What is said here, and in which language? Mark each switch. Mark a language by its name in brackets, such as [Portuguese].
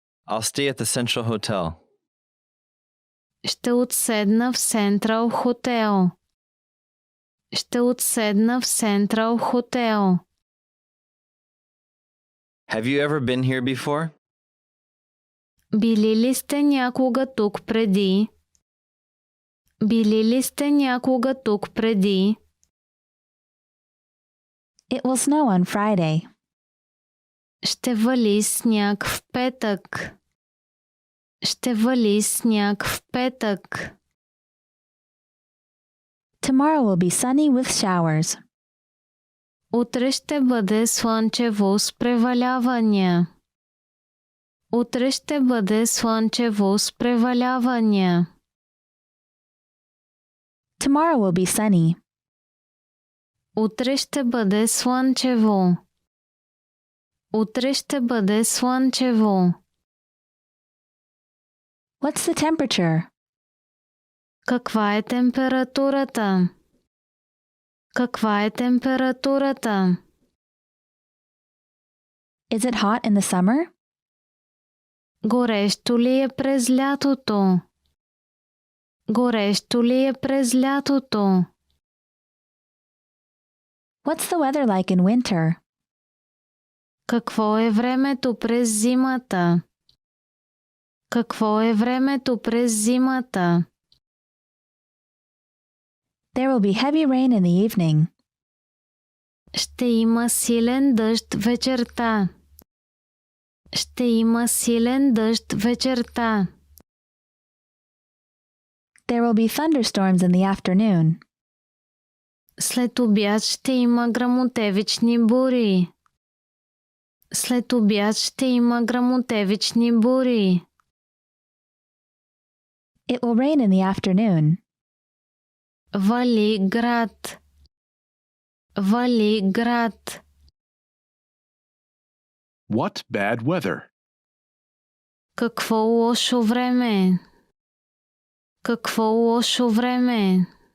[English] I'll stay at the Central Hotel. [Bulgarian] Ще отседна в Сентрал хотел. Ще отседна в Сентрал хотел. [English] Have you ever been here before? [Bulgarian] Били ли сте някога тук преди? Били ли сте някога тук преди? [English] It will snow on Friday. [Bulgarian] Ще вали сняг в петък. Ще вали сняг в петък. [English] Tomorrow will be sunny with showers. [Bulgarian] Утре ще бъде слънчево с превалявания. Утре ще бъде слънчево с превалявания. [English] Tomorrow will be sunny. [Bulgarian] Утре ще бъде слънчево. Утре ще бъде слънчево. [English] What's the temperature? [Bulgarian] Каква е температурата? Каква е температурата? [English] Is it hot in the summer? [Bulgarian] Горещо ли е през лятото? Горещо ли е през лятото? [English] What's the weather like in winter? [Bulgarian] Какво е времето през зимата? Какво е времето през зимата? [English] There will be heavy rain in the evening. [Bulgarian] Ще има силен дъжд вечерта. Ще има силен дъжд вечерта. [English] There will be thunderstorms in the afternoon. [Bulgarian] След обяд ще има гръмотевични бури. След обяд ще има гръмотевични бури. [English] It will rain in the afternoon. [Bulgarian] Вали град. Вали град. [English] What bad weather? [Bulgarian] Какво лошо време. Какво лошо време.